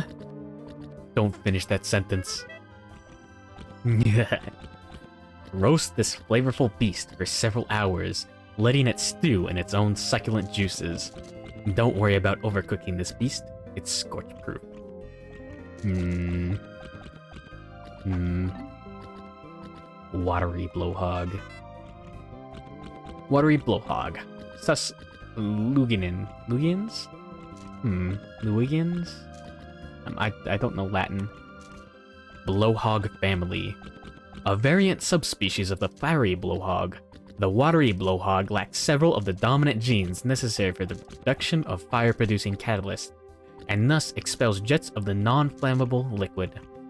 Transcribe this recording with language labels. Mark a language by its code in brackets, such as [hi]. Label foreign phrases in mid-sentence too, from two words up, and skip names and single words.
[en] Don't finish that sentence. Roast this flavorful beast for several hours, letting it stew in its own succulent juices. Don't worry about overcooking this beast, it's scorch-proof. Watery blowhog. Watery blowhog. Sus... Lugans? Lugans? I don't know Latin. Blowhog Family. A variant subspecies of the fiery blowhog, the watery blowhog lacks several of the dominant genes necessary for the production of fire-producing catalysts, and thus expels jets of the non-flammable liquid.